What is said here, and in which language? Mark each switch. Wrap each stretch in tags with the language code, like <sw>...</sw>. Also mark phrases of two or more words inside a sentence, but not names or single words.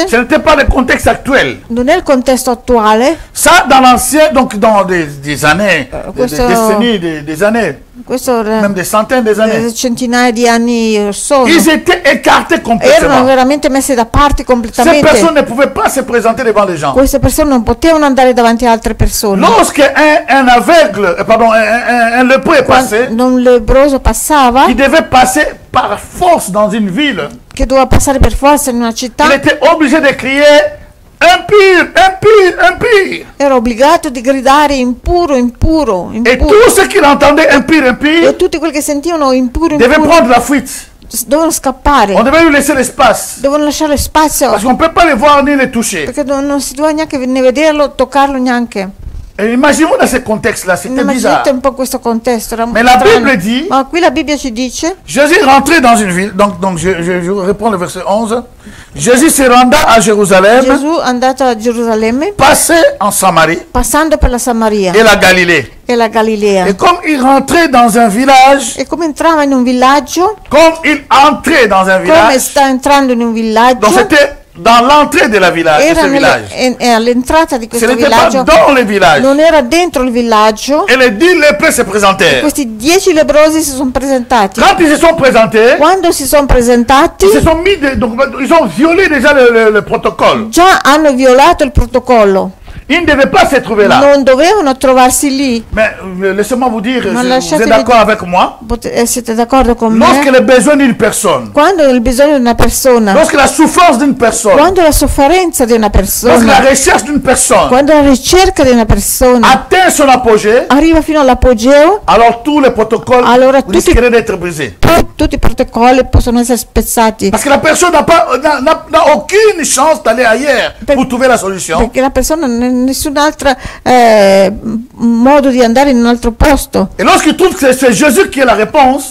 <fr>ce n'était pas le contexte actuel.</fr> <it>non è il contesto attuale,</it> <fr>Ça, dans l'ancien, donc dans des années, des</fr> <it>questo-</it> <fr>décennies, des années,</fr> <it>questo</it> <fr>même des centaines d'années,</fr> <it>centinaia di anni or sono,</it> <fr>ils étaient écartés</fr> <it>erano</it> <fr>complètement.</fr> <it>veramente messi da parte</it> <fr>Ces personnes</fr> <it>completamente.</it> <fr>ne pouvaient pas se présenter devant les gens.</fr> <it>Queste persone non potevano andare davanti a altre persone.</it> <fr>Lorsque un aveugle, pardon, un lépreux est passé,</fr> <it>Quando un lebbroso passava,</it> <fr>il devait passer par force dans une ville.</fr> <it>che doveva passare per forza in una</it> <fr>Il</fr> <it>città,</it> <fr>était obligé de crier impur, impur, impur.</fr> <it>era obbligato di gridare impuro, impuro,</it> <fr>Et</fr> <it>impuro.</it> <fr>tous ceux qui l'entendaient impur,</fr> <it>E</it> <fr>impur,</fr> <it>tutti quelli che sentivano impuro,</it> <fr>devaient</fr> <it>impuro,</it> <fr>prendre la fuite.</fr> <it>dovevano scappare,</it> <fr>On devait lui laisser l'espace.</fr> <it>dovevano lasciare spazio,</it> <fr>Parce qu'on ne peut pas les voir ni les toucher.</fr> <it>perché non si doveva neanche né vederlo, toccarlo neanche.</it> <fr>Et imaginons dans ce contexte-là, c'était bizarre.</fr> <it>Immaginate un po' questo contesto, era</it> <fr>Mais la</fr> <it>strano.</it> <fr>Bible dit,</fr> <it>Ma qui la Bibbia ci dice,</it> <fr>Jésus est rentré dans une ville. Donc je reprends le verset 11. Jésus se renda à Jérusalem,</fr> <it>Gesù è andato a Gerusalemme,</it> <fr>passait en Samarie</fr> <it>passando per la Samaria</it> <fr>et la Galilée.</fr> <it>e la Galilea.</it> <fr>Et comme il rentrait dans un village,</fr> <it>E come entrava in un villaggio,</it> <fr>comme il entrait dans un</fr> <it>come</it> <fr>village,</fr> <it>sta entrando in un</it> <fr>donc</fr> <it>villaggio,</it> <fr>c'était dans l'entrée de la village, de</fr> <it>era</it> <fr>ce village.</fr> <it>all'entrata di</it> <fr>Ce</fr> <it>questo</it> <fr>n'était pas</fr> <it>villaggio,</it> <fr>dans le village.</fr> <it>non era dentro il villaggio.</it> <fr>Et les 10 lépreux se présentèrent.</fr> <it>Questi 10 lebbrosi si sono presentati.</it> <fr>Quand ils se sont présentés,</fr> <it>Quando si sono presentati,</it> <fr>ils se sont mis, donc ils ont violé déjà le protocole.</fr> <it>già hanno violato il protocollo.</it> <fr>Ils ne devaient pas se trouver là.</fr> <it>Non dovevano trovarsi lì.</it> <fr>Mais laissez-moi vous dire,</fr> <it>Ma</it> <fr>vous</fr> <it>lasciatemi</it> <fr>êtes d'accord</fr> <it>dire-</it> <fr>avec moi?</fr> <it>Siete d'accordo con</it> <fr>Lorsque</fr> <it>me?</it> <fr>le besoin d'une personne,</fr> <it>Quando il bisogno di una persona,</it> <fr>lorsque la souffrance d'une personne,</fr> <it>quando la sofferenza di una</it> <fr>lorsque la</fr> <it>persona,</it> <fr>recherche d'une personne</fr> <it>quando la ricerca di una persona</it> <fr>atteint son apogée,</fr> <it>arriva fino all'apogeo,</it> <fr>alors tous les protocoles</fr> <it>Allora tutti-</it> <fr>risqueraient d'être brisés.</fr> <it>tutti i protocolli possono essere spezzati.</it> <fr>Parce que la personne n'a aucune chance d'aller ailleurs pour trouver la solution.</fr> <it>Perché la persona non ha nessun'altra modo di andare in un altro posto.</it> <fr>Et lorsqu'il trouve que c'est Jésus qui est la réponse,</fr>